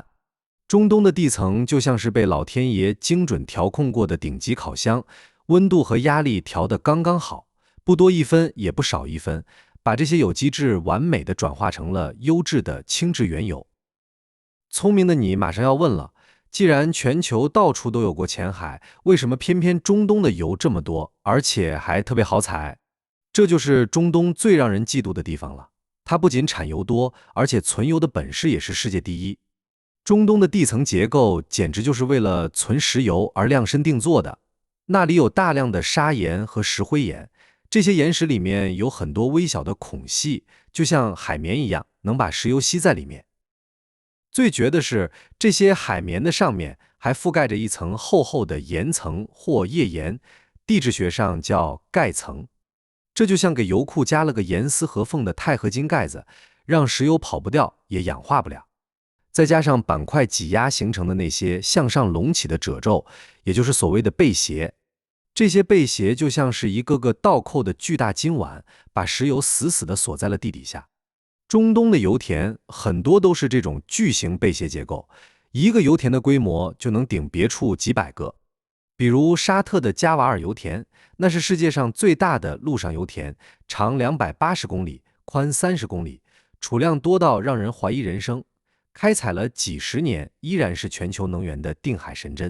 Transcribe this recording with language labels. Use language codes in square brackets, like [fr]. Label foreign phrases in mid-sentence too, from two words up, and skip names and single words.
[zh] 中東的地層就像是被老天爺精準調控過的頂級烤箱，溫度和壓力調得剛剛好，不多一分也不少一分，把這些有機質完美地轉化成了優質的輕質原油。聰明的你馬上要問了，既然全球到處都有過淺海，為什麼偏偏中東的油這麼多，而且還特別好採？這就是中東最讓人嫉妒的地方了。它不僅產油多，而且存油的本事也是世界第一。中東的地層結構簡直就是為了存石油而量身定做的。那裡有大量的砂岩和石灰岩，這些岩石裡面有很多微小的孔隙，就像海綿一樣，能把石油吸在裡面。最絕的是，這些海綿的上面還覆蓋着一層厚厚的岩層或頁岩，地質學上叫蓋層。這就像給油庫加了個嚴絲合縫的鈦合金蓋子，讓石油跑不掉，也氧化不了。再加上板塊擠壓形成的那些向上隆起的褶皱，也就是所謂的背斜。這些背斜就像是一個个倒扣的巨大金碗，把石油死死地鎖在了地底下。中東的油田很多都是這種巨型背斜結構，一個油田的規模就能頂別處幾百個。比如沙特的加瓦爾油田，那是世界上最大的陸上油田，長280公里，寬30公里，儲量多到讓人懷疑人生，開採了幾十年，依然是全球能源的定海神針。